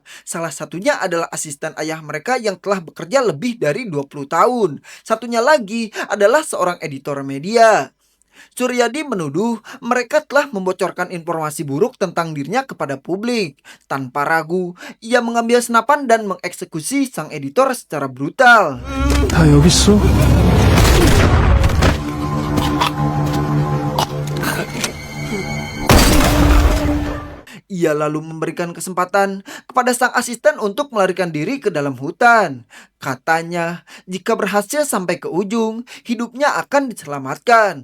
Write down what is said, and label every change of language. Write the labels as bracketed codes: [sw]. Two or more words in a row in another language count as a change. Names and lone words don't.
[id] Salah satunya adalah asisten ayah mereka yang telah bekerja lebih dari 20 tahun. Satunya lagi adalah seorang editor media. Suryadi menuduh mereka telah membocorkan informasi buruk tentang dirinya kepada publik. Tanpa ragu, ia mengambil senapan dan mengeksekusi sang editor secara brutal. [ko] 다 여기 있어? [id] Ia lalu memberikan kesempatan kepada sang asisten untuk melarikan diri ke dalam hutan. Katanya, jika berhasil sampai ke ujung, hidupnya akan diselamatkan.